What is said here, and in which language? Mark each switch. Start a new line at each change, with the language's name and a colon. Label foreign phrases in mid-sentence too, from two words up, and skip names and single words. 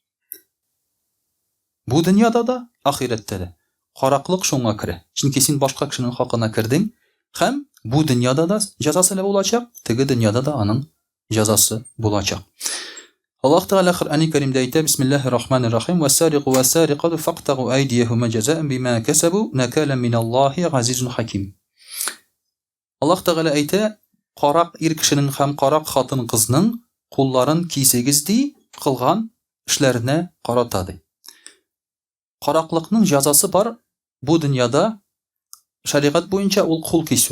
Tatar: Бу дөньяда да, ахирәттә дә. Караклык шуңа керә. Чөнки син башка кешенең хакына кирдең, һәм бу дөньяда да җәзасы булачак, теге дөньяда да аның җәзасы булачак. Аллаһ Тәгалә Коръән Кәримдә әйтә:
Arabic: بسم الله الرحمن الرحيم. والسارق والسارقة فاقطعوا أيديهما جزاء بما كسبوا نكالا من الله عزيز حكيم.
Tatar: Аллаһ Тәгалә әйтә: карак ир кешенең һәм карак хатын кызның кулларын кисегез ди, кылган эшләренә карата ди. Караклыкның җәзасы бар бу дөньяда, шәригать буенча ул кул кисү.